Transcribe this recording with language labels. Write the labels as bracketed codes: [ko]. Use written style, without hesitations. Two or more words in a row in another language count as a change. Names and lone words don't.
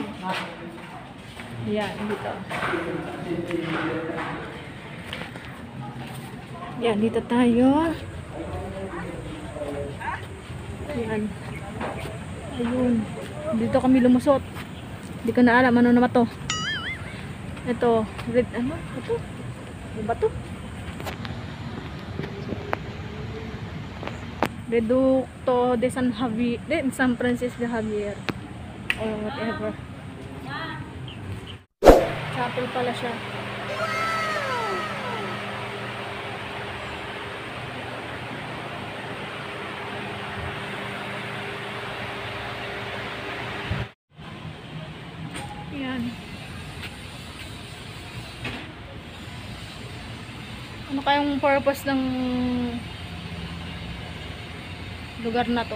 [tl] Yan, dito. Yan, dito tayo. Yan. Ayun. Dito kami lumusot. Hindi ko na alam ano naman to. Ito, red ano? Ito. Ano ba to? Reducto de San Javier, de San Francisco de Javier. [en] Or whatever. [tl] Chapel pala siya. Yan. Ano kayang purpose ng lugar na to?